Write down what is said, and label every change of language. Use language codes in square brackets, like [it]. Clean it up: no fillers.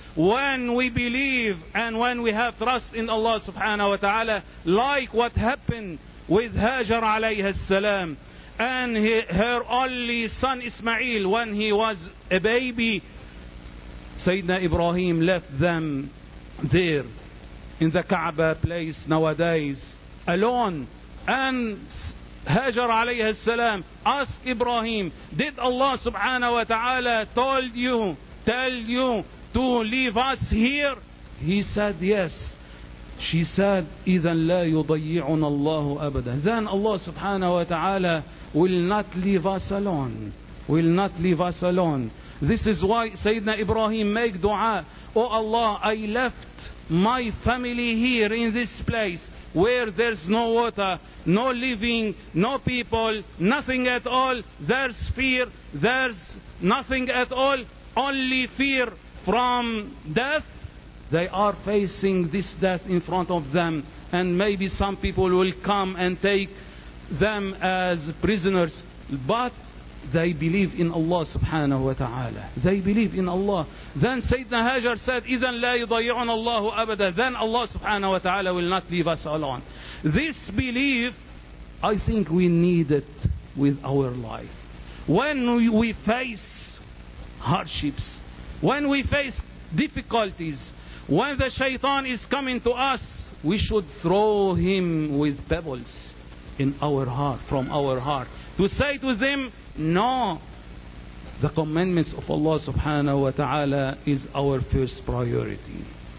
[en] When we believe and when we have trust in Allah subhanahu wa ta'ala, like what happened with Hajar alayha salam and her only son Ismail when he was a baby, Sayyidina Ibrahim left them there in the Kaaba place nowadays alone. And Hajar alayha salam asked Ibrahim, did Allah subhanahu wa ta'ala tell you to leave us here? He said yes. She said, [ar] إِذَنْ لَا يُضَيِّعُنَ اللَّهُ أَبَدًا. [en] Then Allah subhanahu wa ta'ala will not leave us alone. Will not leave us alone. This is why Sayyidina Ibrahim make dua. Oh Allah, I left my family here in this place where there's no water, no living, no people, nothing at all. There's fear, there's nothing at all. Only fear from death. They are facing this death in front of them, and maybe some people will come and take them as prisoners, but they believe in Allah subhanahu wa ta'ala. They believe in Allah. Then Sayyidina Hajar said, [ar] إِذَنْ لَا يُضَيِّعُنَ اللَّهُ أَبَدًا. [en] Then Allah subhanahu wa ta'ala will not leave us alone. This belief, I think we need it with our life. When we face hardships, when we face difficulties, when the shaitan is coming to us, we should throw him with pebbles in our heart, from our heart, to say to them, no, the commandments of Allah subhanahu wa ta'ala is our first priority.